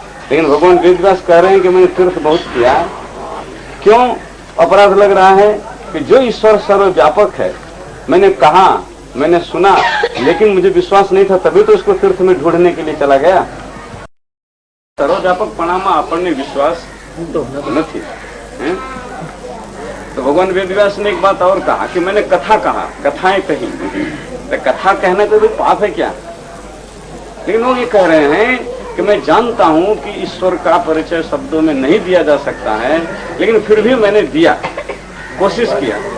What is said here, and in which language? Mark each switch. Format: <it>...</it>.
<hi>लेकिन भगवान वेदव्यास कह रहे हैं कि मैंने तीर्थ बहुत किया. क्यों अपराध लग रहा है? कि जो ईश्वर सर्वव्यापक है, मैंने कहा, मैंने सुना, लेकिन मुझे विश्वास नहीं था, तभी तो उसको तीर्थ में ढूंढने के लिए चला गया.</hi> <gu>सर्वव्यापकपणाમાં આપણને विश्वास નથી.</gu> <hi>तो भगवान वेदव्यास ने एक बात और कहा कि मैंने कथा कहा, कथाएं कही. तो कथा कहने तो भी पाप है क्या? लेकिन वो ये कह रहे हैं कि मैं जानता हूं कि ईश्वर का परिचय शब्दों में नहीं दिया जा सकता है, लेकिन फिर भी मैंने दिया, कोशिश किया.</hi>